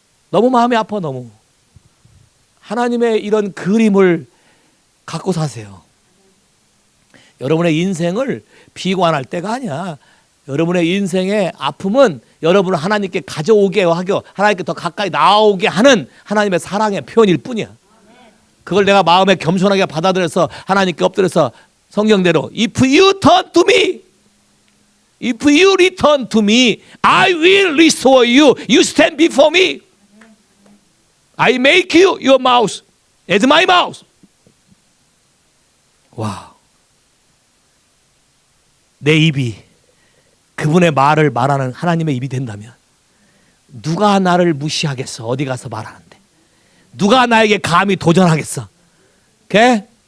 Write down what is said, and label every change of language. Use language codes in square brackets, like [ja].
[ko] 너무 마음이 아파. 너무. 하나님의 이런 그림을 갖고 사세요. 여러분의 인생을 비관할 때가 아니야. 여러분의 인생의 아픔은 여러분을 하나님께 가져오게 하고 하나님께 더 가까이 나오게 하는 하나님의 사랑의 표현일 뿐이야. 그걸 내가 마음에 겸손하게 받아들여서 하나님께 엎드려서 성경대로 [en] If you turn to me, if you return to me, I will restore you. You stand before me. I make you your mouth as my mouth. [ko] 와, 내 입이 그분의 말을 말하는 하나님의 입이 된다면 누가 나를 무시하겠어? 어디 가서 말하는데 누가 나에게 감히 도전하겠어? 오케이?